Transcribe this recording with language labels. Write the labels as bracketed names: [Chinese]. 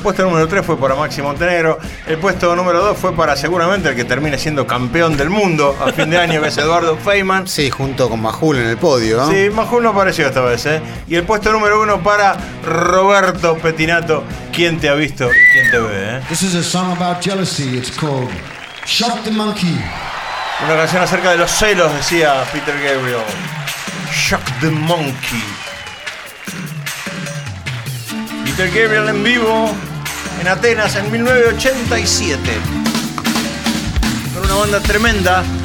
[Spanish] El puesto número 3 fue para Maxi Montenegro. El puesto número 2 fue para seguramente el que termine siendo campeón del mundo a fin de año, que es Eduardo Feynman. Sí, junto con Majul en el podio, ¿no? Sí, Majul no apareció esta vez, ¿eh? Y el puesto número 1 para Roberto Pettinato. ¿Quién te ha visto y quién te ve, eh? [English] This is a song about jealousy. It's called Shot the Monkey. [Spanish] Una canción acerca de los celos, decía Peter Gabriel. Shock the Monkey. Peter Gabriel en vivo en Atenas en 1987. Con una banda tremenda.